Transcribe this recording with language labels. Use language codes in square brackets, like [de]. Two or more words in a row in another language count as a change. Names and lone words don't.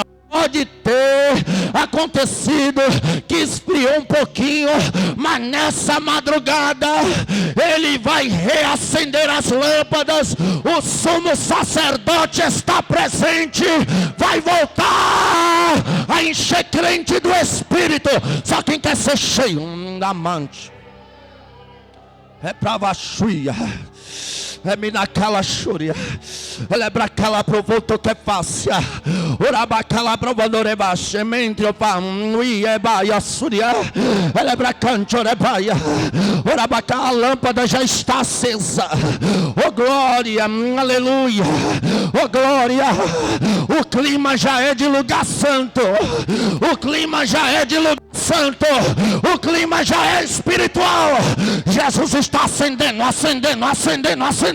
[pt] Pode ter acontecido que esfriou um pouquinho, mas nessa madrugada ele vai reacender as lâmpadas. O sumo sacerdote está presente, vai voltar a encher crente do Espírito. Só quem quer ser cheio da amante é pra vachuia. É minacala churia, elebra provoto que fácia, urabacala provodorebache, mentrio pam, uiebaia suria, elebra canchorebaia, urabaca, a lâmpada já está acesa. Oh glória, aleluia, oh glória, o clima já é de lugar santo, o clima já é de lugar santo, o clima já é espiritual. Jesus está acendendo, acendendo, acendendo, acendendo.